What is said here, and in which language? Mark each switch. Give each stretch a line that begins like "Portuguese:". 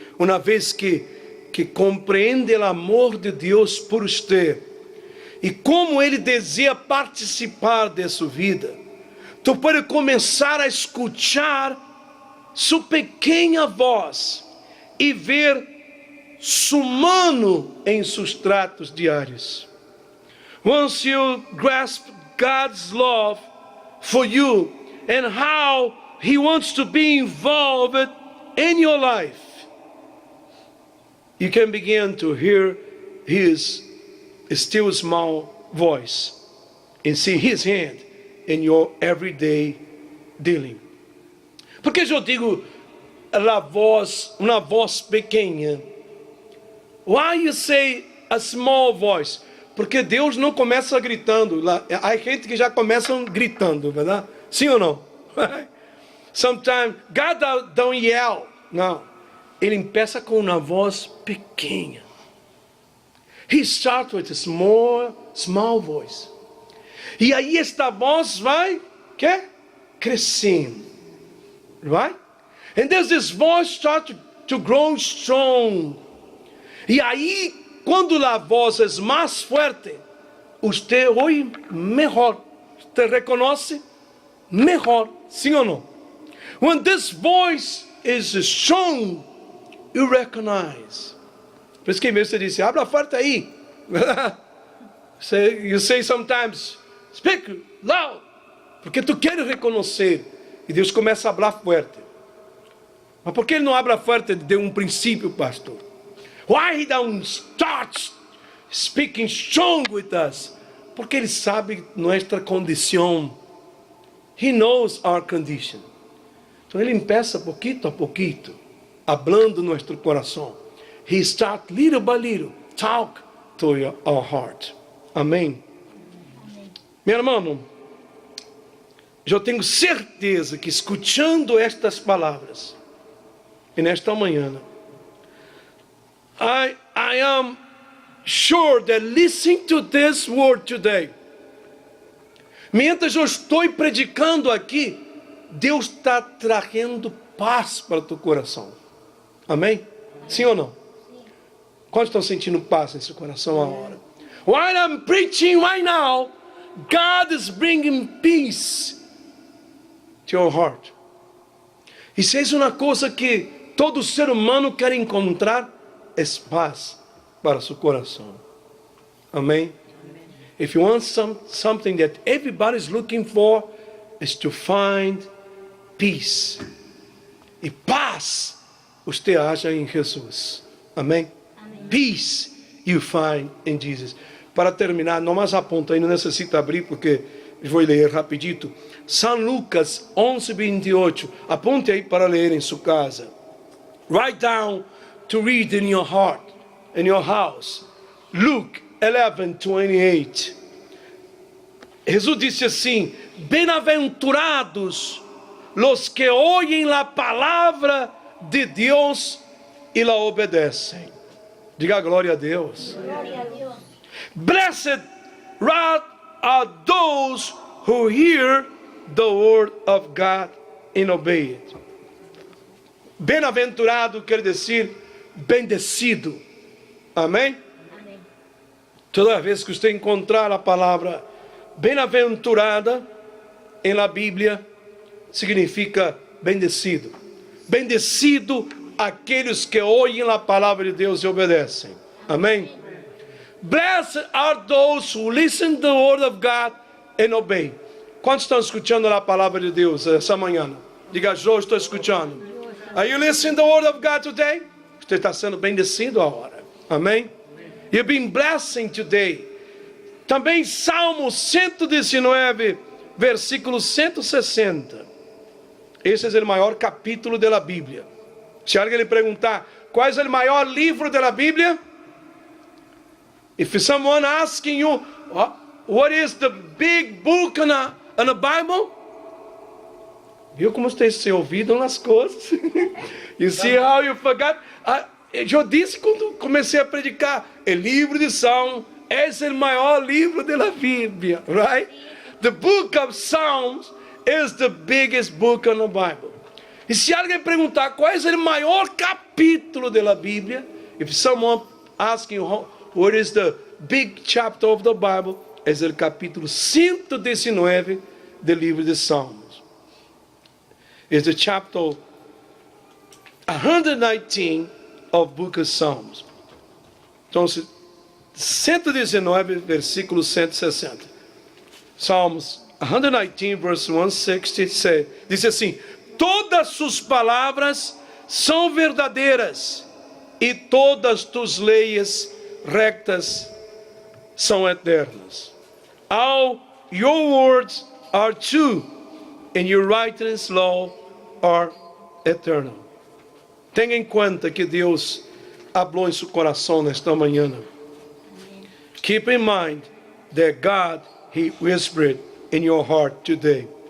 Portuguese: Uma vez que compreende o amor de Deus por você e como Ele deseja participar de sua vida, tu pode começar a escutar sua pequena voz e ver su mano em sus tratos diários.
English: Once you grasp God's love for you and how He wants to be involved in your life, you can begin to hear His still small voice and see His hand in your everyday dealing.
Portuguese: Por que eu digo uma voz pequena?
English: Why you say a small voice?
Portuguese: Porque Deus não começa gritando. Há gente que já começa gritando, verdade? Sim ou não?
English: Sometimes God don't yell.
Portuguese: Não. Ele começa com uma voz pequena.
English: He starts with a small voice.
Portuguese: E aí esta voz vai crescendo.
English: Right? And then this voice starts to grow strong.
Portuguese: E aí, quando a voz é mais forte, você ouve melhor. Você reconhece melhor. Sim ou não?
English: When this voice is strong, you recognize.
Portuguese: Por isso que você disse, abra forte aí.
English: You say sometimes, speak loud.
Portuguese: Porque tu queres reconhecer. E Deus começa a falar forte. Mas por que Ele não habla forte de um princípio, pastor?
English: Why He don't start speaking strong with us?
Portuguese: Porque Ele sabe nossa condição.
English: He knows our condition.
Portuguese: Então Ele empieza pouquito a pouquito, hablando nosso coração.
English: He starts little by little, talk to our heart.
Portuguese: Amém? Meu irmão, eu tenho certeza que escutando estas palavras, e nesta manhã,
English: I am sure that listening to this word today,
Portuguese: mientras eu estou predicando aqui, Deus está trazendo paz para o teu coração. Amém? Sim ou não? Quantos estão sentindo paz em seu coração agora?
English: While I'm preaching right now, God is bringing peace to your heart.
Portuguese: Isso é uma coisa que todo ser humano quer encontrar, é paz para seu coração. Amém?
English: If you want something that everybody is looking for, is to find peace.
Portuguese: E paz você acha em Jesus. Amém?
English: Peace you find in Jesus.
Portuguese: Para terminar, não mais aponta aí, não necessita abrir porque eu vou ler rapidito. São Lucas 11:28. Aponte aí para ler em sua casa.
English: Write down to read in your heart, in your house.
Portuguese: Luke 11:28. Jesus disse assim: bem-aventurados
Spanish: los que oyen la
Portuguese: palavra de Deus e la obedecem. Diga glória a Deus. Glória a Deus.
English: Blessed are those who hear the word of God and obey it.
Portuguese: Bem-aventurado quer dizer bendecido. Amém? Amém. Toda vez que você encontrar a palavra bem-aventurada em la Bíblia, significa bendecido. Bendecido aqueles que ouvem a palavra de Deus e obedecem. Amém?
English: Blessed are those who listen to the word of God and obey.
Portuguese: Quantos estão escutando a palavra de Deus essa manhã? Diga, eu estou escutando.
English: Are you listening to the word of God today?
Portuguese: Você está sendo bendecido agora. Amém?
English: You've been blessing today.
Portuguese: Também Salmo 119, versículo 160. Esse é o maior capítulo da Bíblia. Se alguém lhe perguntar, qual é o maior livro da Bíblia?
English: If someone asking you, what is the big book in the Bible?
Portuguese: Viu como você se ouvido nas coisas?
English: You see how you forgot?
Portuguese: Eu disse quando comecei a predicar, o livro de Salmos é o maior livro da Bíblia, right?
English: The book of Psalms is the biggest book in the Bible.
Portuguese: E se alguém perguntar qual é o maior capítulo da Bíblia,
English: if someone asking you what is the big chapter of the Bible,
Portuguese: é o capítulo 119 do livro de Salmos.
English: It's the chapter 119 of book of Psalms.
Portuguese: Então, 119, versículo 160. Salmos 119, verse 160, diz assim: todas suas palavras são verdadeiras, e todas tuas leis rectas são eternas.
English: All your words are true, and your righteous law are eternal.
Portuguese: Tenha em conta que Deus falou em seu coração nesta manhã.
English: Keep in mind that God, He whispered in your heart today.